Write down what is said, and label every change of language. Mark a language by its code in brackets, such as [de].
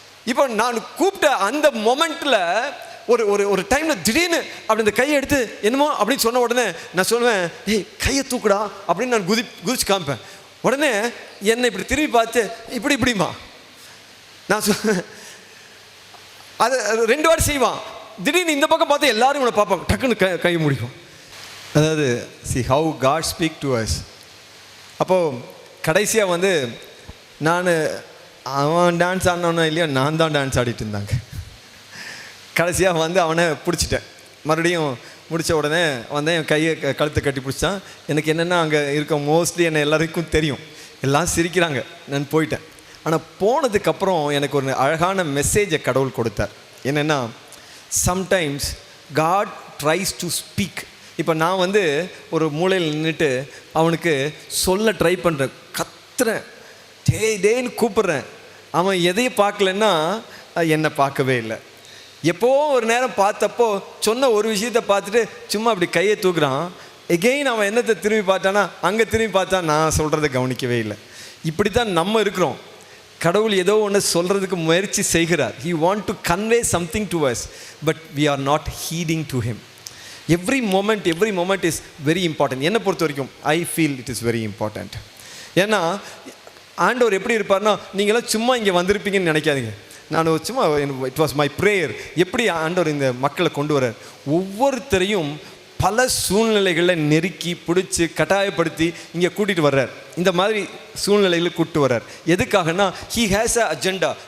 [ta] இப்போ நான் கூப்பிட்ட அந்த மொமெண்ட்டில் ஒரு டைமில் திடீர்னு அப்படி இந்த கையை எடுத்து என்னமோ அப்படின்னு சொன்ன உடனே நான் சொல்லுவேன், கையை தூக்குடா அப்படின்னு நான் குதிச்சு காமிப்பேன். உடனே என்னை இப்படி திரும்பி பார்த்து இப்படிமா நான் சொல்லுவேன். அது 2 வாட்டி செய்வான். திடீர்னு இந்த பக்கம் பார்த்து எல்லாரும் இவனை பார்ப்பாங்க, டக்குன்னு கை முடிக்கும். அதாவது [en] see how God speak to us. [ta] அப்போது கடைசியாக நான் அவன் டான்ஸ் ஆடினவனா இல்லையா, நான் தான் டான்ஸ் ஆடிட்டு இருந்தாங்க. கடைசியாக அவனை பிடிச்சிட்டேன். மறுபடியும் முடித்த உடனே என் கையை கழுத்தை கட்டி பிடிச்சான். எனக்கு என்னென்னா அங்கே இருக்க மோஸ்ட்லி என்னை எல்லாருக்கும் தெரியும், எல்லாம் சிரிக்கிறாங்க. நான் போயிட்டேன். ஆனால் போனதுக்கப்புறம் எனக்கு ஒரு அழகான மெசேஜை கடவுள் கொடுத்தார். என்னென்னா, [en] Sometimes God tries to speak. [ta] இப்போ நான் ஒரு மூலையில் நின்றுட்டு அவனுக்கு சொல்ல ட்ரை பண்ணுறேன், கத்துறேன், டேன்னு கூப்பிட்றேன். அவன் எதையும் பார்க்கலன்னா என்னை பார்க்கவே இல்லை. எப்போ ஒரு நேரம் பார்த்தப்போ சொன்ன ஒரு விஷயத்தை பார்த்துட்டு சும்மா அப்படி கையை தூக்குறான். எகெயின் அவன் என்னத்தை திரும்பி பார்த்தானா, அங்கே திரும்பி பார்த்தா நான் சொல்கிறத கவனிக்கவே இல்லை. இப்படி தான் நம்ம இருக்கிறோம். கடவுள் ஏதோ ஒன்று சொல்கிறதுக்கு முயற்சி செய்கிறார். [en] He want to convey something to us, but we are not heeding to him. Every moment is very important. [ta] என்னை பொறுத்த வரைக்கும் [en] I feel it is very important. [ta] ஏன்னா ஆண்டவர் எப்படி இருப்பார்னா, நீங்களாம் சும்மா இங்கே வந்திருப்பீங்கன்னு நினைக்காதீங்க. நான் சும்மா [en] It was my prayer. [ta] எப்படி ஆண்டவர் இந்த மக்களை கொண்டு வரார், ஒவ்வொருத்தரையும் பல சூழ்நிலைகளில் நெருக்கி பிடிச்சி கட்டாயப்படுத்தி இங்கே கூட்டிகிட்டு வர்றார். இந்த மாதிரி சூழ்நிலைகளை கூப்பிட்டு வர்றார். எதுக்காகனா, [en] He has a agenda.